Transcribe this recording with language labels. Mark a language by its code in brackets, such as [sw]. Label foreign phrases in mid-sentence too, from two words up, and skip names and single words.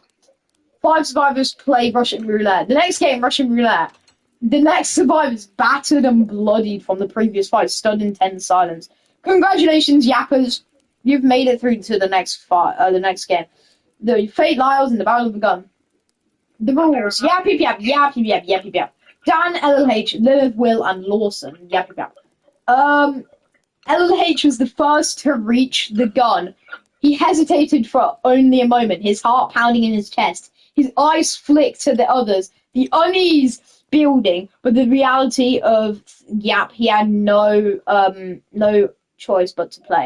[en] 5 survivors play Russian roulette. The next game, Russian roulette. The next survivors battered and bloodied from the previous fight, stood in tense silence. Congratulations, yappers. You've made it through to the next the next game. The fate lies in the battle of the gun. The rules. Yap, yap, yap, yap, yap, yap, yap, yap. Dan, LLH, Lilith, Will, and Lawson. Yap, yap, yap. LLH was the first to reach the gun. He hesitated for only a moment, his heart pounding in his chest. His eyes flicked to the others, the unease building, but the reality of Yap, he had no choice but to play.